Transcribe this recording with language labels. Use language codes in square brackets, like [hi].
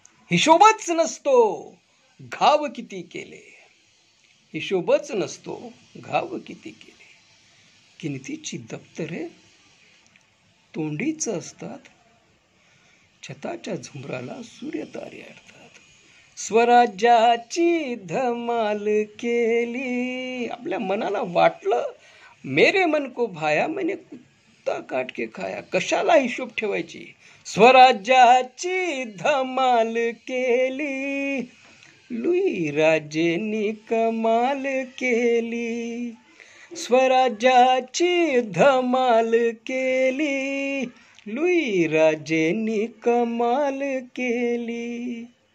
[mr] हिशोबच नसतो घाव किती केले, हिशोबच नसतो घाव किती केले. गिनतीची दप्तरे तोंडीच असतात. छताच्या झुंबराला सूर्यतारे अडतात. स्वराज्याची धमाल केली. आपल्या मनाला वाटलं, [hi] मेरे मन को भाया मैंने कुत्ता काट के खाया. [mr] कशाला हिशोब ठेवायची. स्वराज्याची धमाल केली, लुई राजेंनी कमाल केली. स्वराज्याची धमाल केली, लुई राजेंनी कमाल केली.